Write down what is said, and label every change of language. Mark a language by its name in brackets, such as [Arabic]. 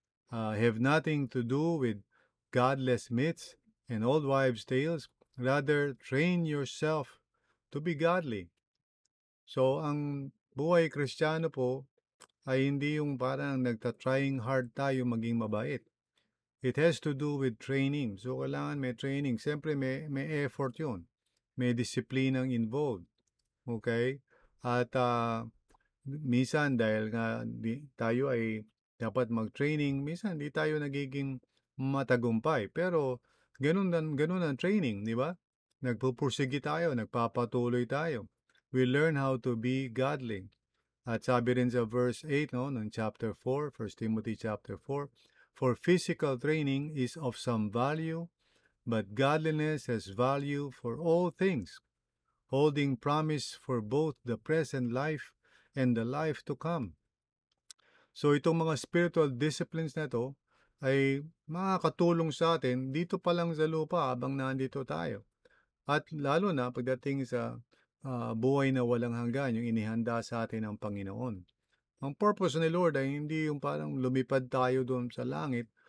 [English] Have nothing to do with godless myths and old wives' tales. Rather, train yourself to be godly. [Filipino] So, ang buhay Kristiyano po ay hindi yung parang nagta-trying hard tayo maging mabait. [English] It has to do with training. [Filipino] So, kailangan may training. Siyempre, may effort yun. May disiplinang involved. Okay? At minsan dahil nga tayo ay dapat mag-training, minsan di tayo nagiging matagumpay. Pero ganun ang training, di ba? Nagpupursige tayo, nagpapatuloy tayo. [English] We learn how to be godly. [Filipino] At sabi rin sa verse 8 no, ng chapter 4, [English] 1 Timothy chapter 4, "For physical training is of some value, but godliness has value for all things, holding promise for both the present life and the life to come." [Filipino] So itong mga spiritual disciplines na to ay makakatulong sa atin dito pa lang sa lupa habang nandito tayo. At lalo na pagdating sa buhay na walang hanggan, yung inihanda sa atin ng Panginoon. Ang purpose ni Lord ay hindi yung parang lumipad tayo doon sa langit.